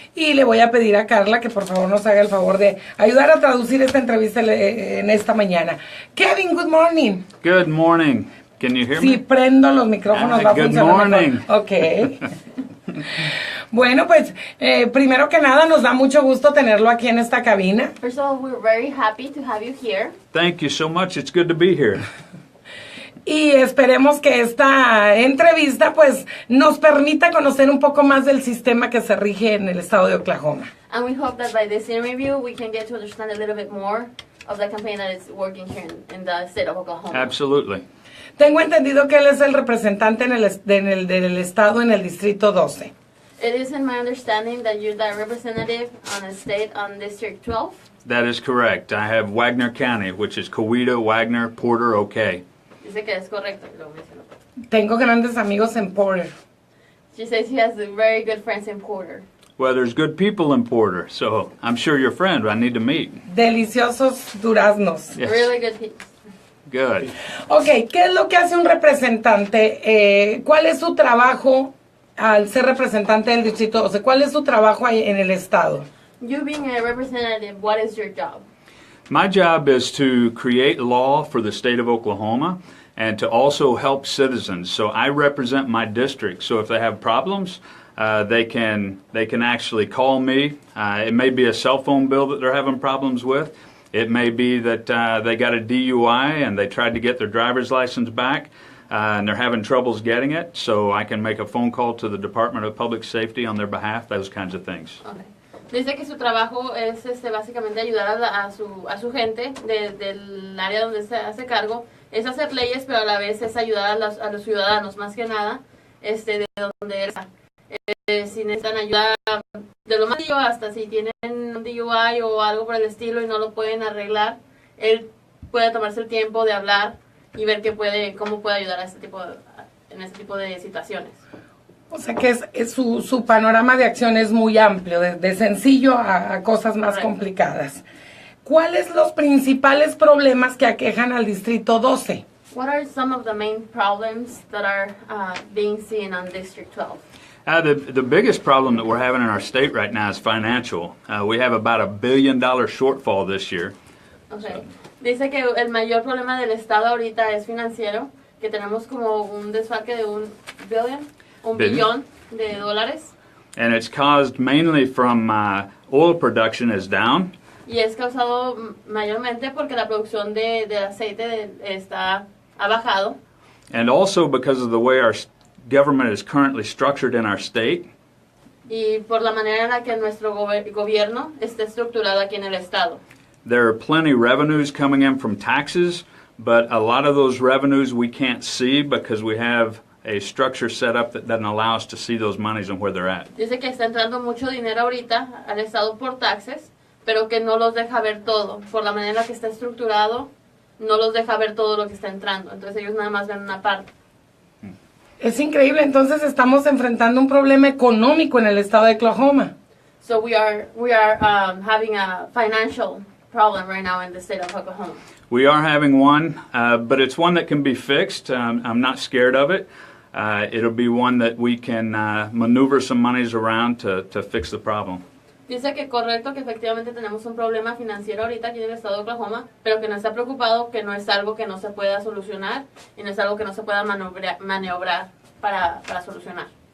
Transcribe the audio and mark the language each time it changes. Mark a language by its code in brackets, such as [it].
[es] Y le voy a pedir a Carla que por favor nos haga el favor de ayudar a traducir esta entrevista en esta mañana. [en] Kevin, good morning. Good morning. Can you hear me? [es] Si prendo los micrófonos va a funcionar mejor. Ok. Bueno, pues primero que nada nos da mucho gusto tenerlo aquí en esta cabina. [en] First of all, we're very happy to have you here. Thank you so much. It's good to be here. [es] Y esperemos que esta entrevista pues nos permita conocer un poco más del sistema que se rige en el estado de Oklahoma. [en] And we hope that by this interview we can get to understand a little bit more of the campaign that is working here in the state of Oklahoma. Absolutely. [es] Tengo entendido que él es el representante del estado en el distrito 12. [en] It is in my understanding that you're the representative on a state on District 12. That is correct. I have Wagner County, which is Coweta, Wagner, Porter, OK. [es] Dice que es correcto, lo mencionó. Tengo grandes amigos en Porter. [en] She says she has very good friends in Porter. Well, there's good people in Porter, so I'm sure you're friends. I need to meet. [es] Deliciosos duraznos. [en] Yes. Really good people. Good. [es] Ok, ¿qué es lo que hace un representante? ¿Cuál es su trabajo al ser representante del distrito 12? ¿Cuál es su trabajo ahí en el estado? [en] You being a representative, what is your job? My job is to create law for the state of Oklahoma and to also help citizens. So I represent my district. So if they have problems, they can actually call me. It may be a cell phone bill that they're having problems with. It may be that they got a DUI and they tried to get their driver's license back and they're having troubles getting it. So I can make a phone call to the Department of Public Safety on their behalf, those kinds of things. Okay. [es] Dice que su trabajo es básicamente ayudar a su gente del área donde se hace cargo. Es hacer leyes, pero a la vez es ayudar a los ciudadanos, más que nada, de donde eres. Si necesitan ayuda de lo más sencillo hasta si tienen un DUI o algo por el estilo y no lo pueden arreglar, él puede tomarse el tiempo de hablar y ver cómo puede ayudar en este tipo de situaciones. O sea que su panorama de acción es muy amplio, de sencillo a cosas más complicadas. ¿Cuáles los principales problemas que aquejan al distrito 12? [en] What are some of the main problems that are being seen on District 12? The biggest problem that we're having in our state right now is financial. We have about $1 billion shortfall this year. Okay. So. [es] Dice que el mayor problema del estado ahorita es financiero, que tenemos como un desfalque de un billón de dólares. [en] And it's caused mainly from oil production is down. [es] Y es causado mayormente porque la producción de aceite ha bajado. [en] And also because of the way our government is currently structured in our state. [es] Y por la manera en la que nuestro gobierno está estructurado aquí en el estado. [en] There are plenty revenues coming in from taxes, but a lot of those revenues we can't see because we have a structure set up that doesn't allow us to see those monies and where they're at. [es] Dice que está entrando mucho dinero ahorita al estado por taxes, pero que no los deja ver todo. Por la manera en la que está estructurado, no los deja ver todo lo que está entrando. Entonces ellos nada más ven una parte. Es increíble, entonces estamos enfrentando un problema económico en el estado de Oklahoma. [en] So we are having a financial problem right now in the state of Oklahoma. We are having one, but it's one that can be fixed. I'm not scared of it. It'll be one that we can maneuver some monies around to fix the problem. [es] Dice que correcto, que efectivamente tenemos un problema financiero ahorita aquí en el estado de Oklahoma, pero que no está preocupado, que no es algo que no se pueda solucionar y no es algo que no se pueda maniobrar para solucionar.